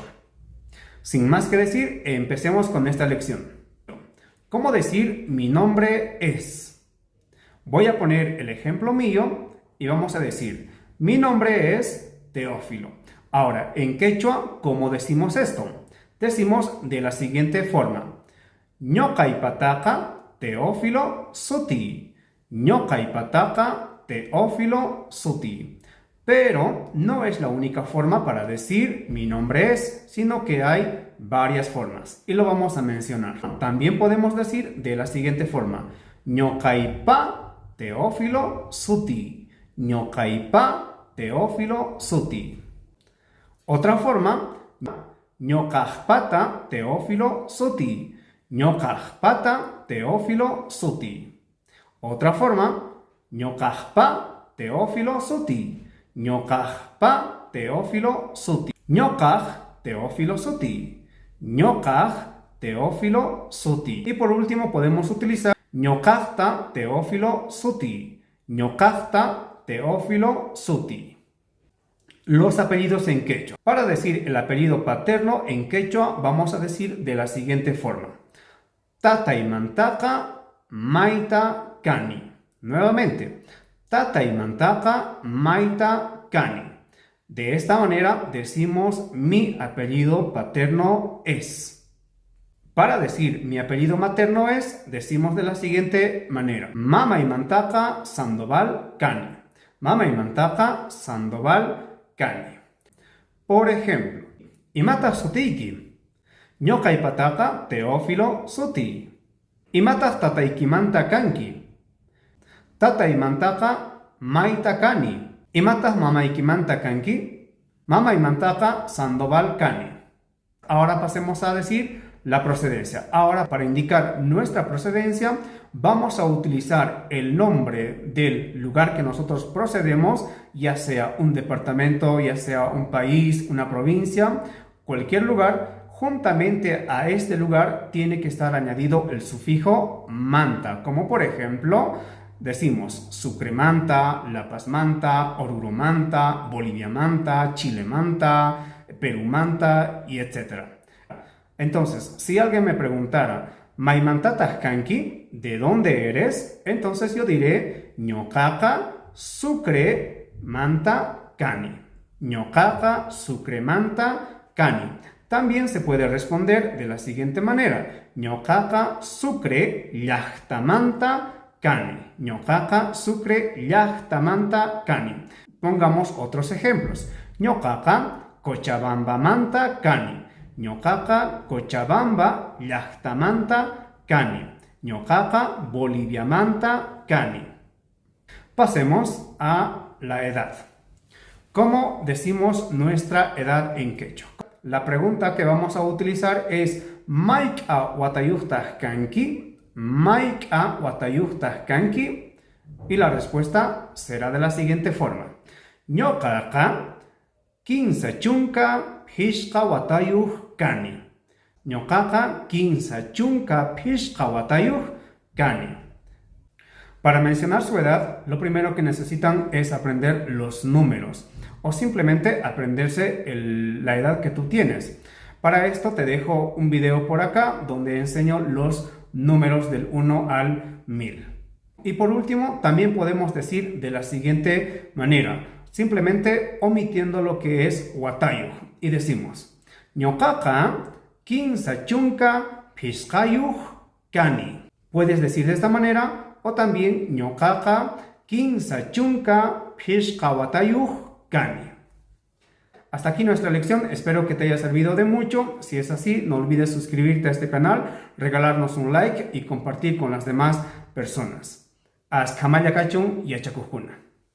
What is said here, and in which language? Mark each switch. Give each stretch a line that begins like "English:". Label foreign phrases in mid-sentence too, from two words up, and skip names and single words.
Spanish: Sin más que decir, empecemos con esta lección. ¿Cómo decir mi nombre es? Voy a poner el ejemplo mío y vamos a decir mi nombre es Teófilo. Ahora, en quechua, ¿cómo decimos esto? Decimos de la siguiente forma.
Quechua: Ñoqaypataqa Teófilo suti. Ñoqaypataqa Teófilo suti.
Spanish: Pero no es la única forma para decir mi nombre es, sino que hay varias formas y lo vamos a mencionar. También podemos decir de la siguiente forma.
Quechua: Ñoqaypa Teófilo suti. Ñoqaypa Teófilo suti.
Spanish: Otra forma.
Quechua: Ñoqaqpata Teófilo suti. Ñoqaqpata Teófilo suti.
Spanish: Otra forma.
Quechua: Ñoqaqpa Teófilo suti. Ñoqaqpa Teófilo suti. Ñoqaq Teófilo suti. Ñoqaq Teófilo suti.
Spanish: Y por último podemos utilizar
Quechua: Ñoqaqta Teófilo suti. Ñoqaqta Teófilo suti.
Spanish: Los apellidos en quechua. Para decir el apellido paterno en quechua vamos a decir de la siguiente forma.
Quechua: Tataymantaqa mayta kani.
Spanish: Nuevamente.
Quechua: Tataymantaqa mayta kani.
Spanish: De esta manera decimos mi apellido paterno es. Para decir mi apellido materno es, decimos de la siguiente manera.
Quechua: Mamaymantaqa Sandoval kani. Mamaymantaqa Sandoval kani.
Spanish: Por ejemplo,
Quechua: imataq sutiyki. Ñoqaypataqa Teófilo suti. Imataq tataykimanta kanki. Tataymantaqa mayta kani. Imataq mamaykimanta kanki. Mamaymantaqa Sandoval kani.
Spanish: Ahora pasemos a decir la procedencia. Ahora, para indicar nuestra procedencia, vamos a utilizar el nombre del lugar que nosotros procedemos, ya sea un departamento, ya sea un país, una provincia, cualquier lugar. Juntamente a este lugar tiene que estar añadido el sufijo manta, como por ejemplo, decimos Sucremanta, La Paz Manta, Oruro Manta, Bolivia Manta, Chile Manta, Perú Manta y etc. Entonces, si alguien me preguntara,
Quechua: Maymantataq kanki,
Spanish: ¿de dónde eres? Entonces yo diré,
Quechua: Ñoqaqa Sucre Manta kani. Ñoqaqa Sucre Manta kani.
Spanish: También se puede responder de la siguiente manera.
Quechua: Ñoqaqa Sucre llaqtamanta kani. Ñoqaqa Sucre llaqtamanta kani.
Spanish: Pongamos otros ejemplos.
Quechua: Ñoqaqa Cochabamba Manta kani. Ñoqaqa Cochabamba llaqtamanta kani. Ñoqaqa Bolivia Manta kani.
Spanish: Pasemos a la edad. ¿Cómo decimos nuestra edad en quechua? La pregunta que vamos a utilizar es
Quechua: ¿Mayqa watayuqtaq kanki? ¿Mayqa watayuqtaq kanki?
Spanish: Y la respuesta será de la siguiente forma.
Quechua: Ñoqaqa 15 chunka pishqa watayuq kani. Ñoqaqa 15 chunka pishqa watayuq kani.
Spanish: Para mencionar su edad, lo primero que necesitan es aprender los números o simplemente aprenderse la edad que tú tienes. Para esto te dejo un video por acá donde enseño los números del 1 al 1000. Y por último, también podemos decir de la siguiente manera, simplemente omitiendo lo que es watayuq y decimos
Quechua: Ñoqaqa 15 chunka pishqayuq kani.
Spanish: Puedes decir de esta manera o también
Quechua: Ñoqaqa 15 chunka pishqa watayuq kani.
Spanish: Hasta aquí nuestra lección, espero que te haya servido de mucho. Si es así, no olvides suscribirte a este canal, regalarnos un like y compartir con las demás personas.
Quechua: Askamaya kachun y achakujuna.